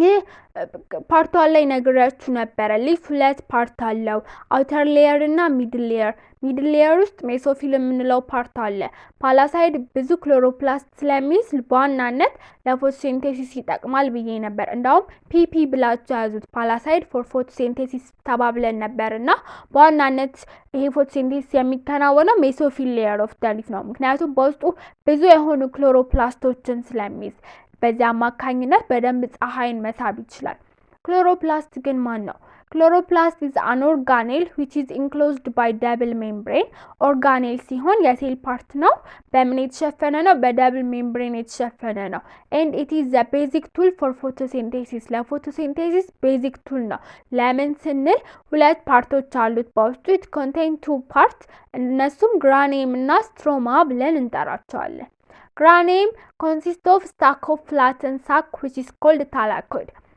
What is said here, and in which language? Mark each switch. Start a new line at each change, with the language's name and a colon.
Amharic: ይህ ፓርቷ ላይ ነግሬያችሁ ነበረ። ሊፍ ሁለት ፓርት አለው፣ አውተር ሌየር እና ሚድል ሌየር። ሚድል ሌየር ውስጥ ሜሶፊል የምንለው ፓርት አለ። ፓላሳይድ ብዙ ክሎሮፕላስት ስለሚይዝ በዋናነት ለፎቶሲንቴሲስ ይጠቅማል ብዬ ነበር። እንዳውም ፒፒ ብላችሁ ያዙት፣ ፓላሳይድ ፎር ፎቶሲንቴሲስ ተባብለን ነበርና በዋናነት ይሄ ፎቶሲንቴሲስ የሚከናወነው ሜሶፊል ሌየር ኦፍ ዘ ሊፍ ነው። ምክንያቱም በውስጡ ብዙ የሆኑ ክሎሮፕላስቶችን ስለሚይዝ በዚያ አማካኝነት በደንብ ፀሐይን መሳብ ይችላል። ክሎሮፕላስት ግን ማን ነው?
English: Chloroplast is an organelle which is enclosed by double membrane.
Amharic: Organelle ሲሆን የሴል ፓርት ነው። በምን የተሸፈነ ነው? በደብል ሜምብሬን የተሸፈነ ነው።
English: and it is the basic tool for photosynthesis.
Amharic: ለፎቶሲንቴሲስ ቤዚክ ቱል ነው። ለምን ስንል ሁለት ፓርቶች አሉት በውስጡ።
English: it contain two parts
Amharic: እነሱም ግራኔም እና ስትሮማ ብለን እንጠራቸዋለን። ግራኔም
English: consists of stack of flattened sac which is called thylakoid.